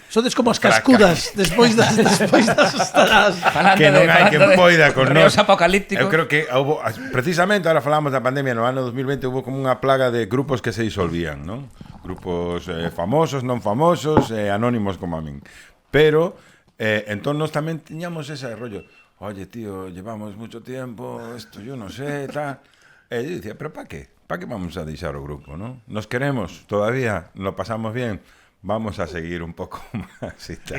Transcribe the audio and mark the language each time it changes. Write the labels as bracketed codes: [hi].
[gl] Sodes como as cascudas despois das estadas. Que non hai quen poida con nós. Apocalípticos. Eu creo que houve, precisamente, ahora falamos da pandemia, no ano 2020 houve como unha plaga de grupos que se disolvían, non? Grupos famosos, non famosos, anónimos como a min. Pero, entón nos tamén tiñamos ese rollo. [es] Oye, tío, llevamos mucho tiempo, esto yo no sé, tal... E yo dicía, pero ¿para qué? ¿Para qué vamos a [gl] deixar o grupo, [es] no? Nos queremos todavía, lo pasamos bien, vamos a seguir [gl] un pouco máis e tal.